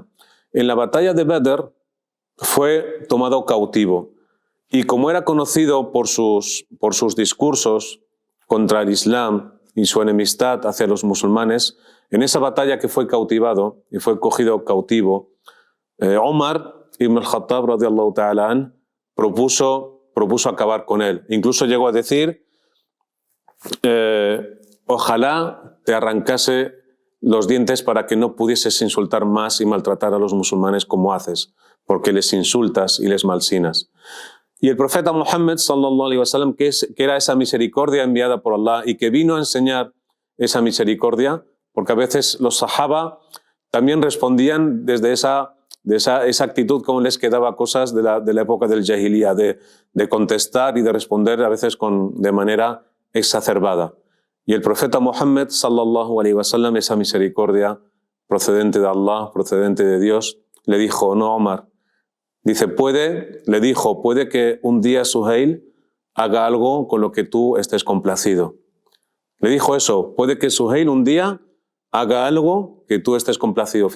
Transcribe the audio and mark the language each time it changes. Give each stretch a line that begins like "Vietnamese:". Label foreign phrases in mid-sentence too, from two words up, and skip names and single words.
Spanish: En la batalla de Badr fue tomado cautivo y como era conocido por sus discursos contra el Islam y su enemistad hacia los musulmanes, en esa batalla que fue cautivado y fue cogido cautivo, Omar ibn al-Khattab
Arabic: رضي الله تعالى عن
Spanish: propuso acabar con él. Incluso llegó a decir, ojalá te arrancase los dientes para que no pudieses insultar más y maltratar a los musulmanes como haces, porque les insultas y les malsinas. Y el profeta Muhammad
Arabic: صلى الله عليه وسلم,
Spanish: que era esa misericordia enviada por Allah y que vino a enseñar esa misericordia, porque a veces los sahaba también respondían desde esa actitud como les quedaba cosas de la época del Jahiliya, de contestar y de responder a veces de manera exacerbada. Y el profeta Muhammad
Arabic: صلى الله عليه وسلم,
Spanish: esa misericordia procedente de Allah, procedente de Dios, le dijo, no Omar, puede que un día Suhail haga algo con lo que tú estés complacido. Le dijo eso, puede que Suhail un día haga algo que tú estés complacido.